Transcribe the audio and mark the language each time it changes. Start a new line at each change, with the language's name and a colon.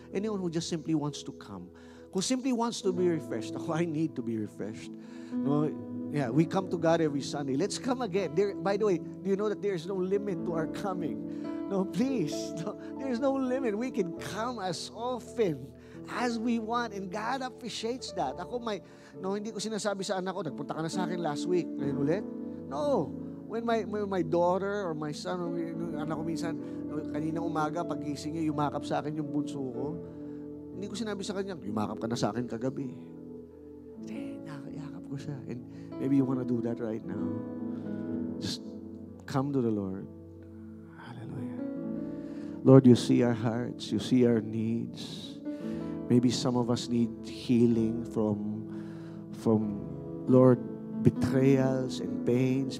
English: Anyone who just simply wants to come. Who simply wants to be refreshed. I need to be refreshed. We come to God every Sunday. Let's come again. By the way, do you know that there's no limit to our coming? No, please. No, there's no limit. We can come as often as we want. And God appreciates that.
Filipino: Hindi ko sinasabi sa anak ko, nagpunta ka na sa akin
English: last week.
Filipino: Ngayon ulit? No.
English: When my daughter or my son, or
Filipino: anak ko minsan, kaninang umaga, pagising niya, yumakap sa akin yung bunso ko. Hindi ko sinabi sa kanya, yumakap ka na sa akin kagabi. Hindi, nakayakap ko siya.
English: And maybe you want to do that right now. Just come to the Lord. Lord, you see our hearts. You see our needs. Maybe some of us need healing from Lord, betrayals and pains.